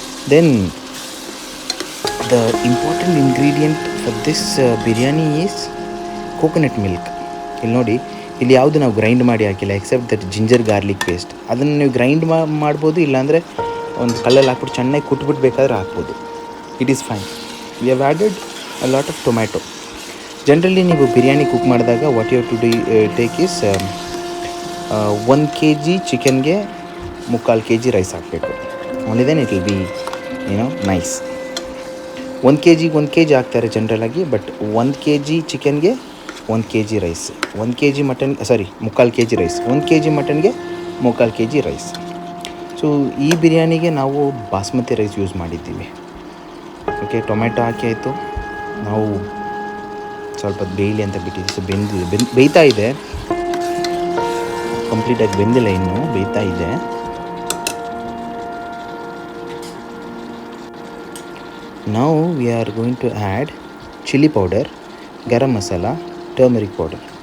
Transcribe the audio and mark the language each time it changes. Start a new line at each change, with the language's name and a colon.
English: Then the important ingredient for this biryani is coconut milk.
Kannada: ಇಲ್ಲಿ ನೋಡಿ, ಇಲ್ಲಿ ಯಾವುದು ನಾವು ಗ್ರೈಂಡ್ ಮಾಡಿ ಹಾಕಿಲ್ಲ
English: except that
Kannada: ginger garlic paste. ಅದನ್ನು ನೀವು ಗ್ರೈಂಡ್ ಮಾಡ್ಬೋದು, ಇಲ್ಲಾಂದರೆ ಒಂದು ಕಲ್ಲಲ್ಲಿ ಹಾಕ್ಬಿಟ್ಟು ಚೆನ್ನಾಗಿ ಕುಟ್ಬಿಟ್ಟು ಬೇಕಾದ್ರೆ ಹಾಕ್ಬೋದು.
English: It is fine. We have added a lot of tomato.
Kannada: Generally ನೀವು
English: biryani cook
Kannada: ಮಾಡಿದಾಗ
English: what you have to take is 1 kg ಚಿಕನ್ಗೆ 3/4 kg rice
Kannada: ಹಾಕಬೇಕು.
English: Only then it will be nice. 1 kg
Kannada: ಹಾಕ್ತಾರೆ ಜನರಲಾಗಿ.
English: But 1 kg ಚಿಕನ್ಗೆ 1 kg rice, 1 kg mutton 3/4 kg rice, 1 kg ಮಟನ್ಗೆ 3/4 kg rice.
Kannada: So ಈ ಬಿರಿಯಾನಿಗೆ ನಾವು basmati rice use ಮಾಡಿದ್ದೀವಿ. Okay, tomato ಹಾಕಿ ಆಯಿತು. ನಾವು ಸ್ವಲ್ಪ ಬೇಯಲಿ ಅಂತ ಬಿಟ್ಟಿದ್ದೀವಿ. So ಬೇಯ್ತಾ ಇದೆ, ಕಂಪ್ಲೀಟಾಗಿ ಬೆಂದಿಲ್ಲ, ಇನ್ನೂ ಬೇಯ್ತಾ ಇದೆ.
English: Now we are going to add chili powder, garam masala, turmeric powder.